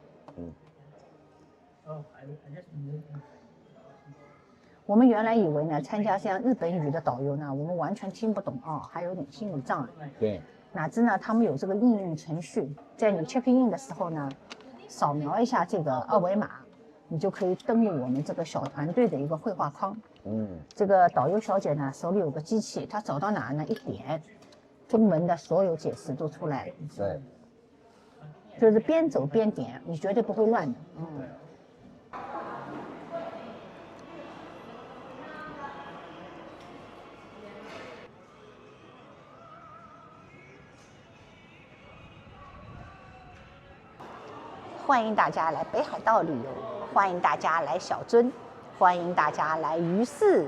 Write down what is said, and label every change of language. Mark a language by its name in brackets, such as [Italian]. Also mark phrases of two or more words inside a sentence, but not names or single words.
[Chinese] 我们原来以为呢，参加像日本语的导游呢，我们完全听不懂啊，还有点心理障碍。对。哪知呢，他们有这个应用程序，在你 [English] check in [Chinese] 的时候呢，掃描一下这个二维碼，你就可以登錄我們這個小團隊的一個繪畫框。這個導遊小姐呢，手裡有個機器，她走到哪呢，一點，中文的所有解釋都出來。對，就是邊走邊點，你絕對不會亂的。歡迎大家來北海道旅遊，歡迎大家來小樽，歡迎大家來魚市。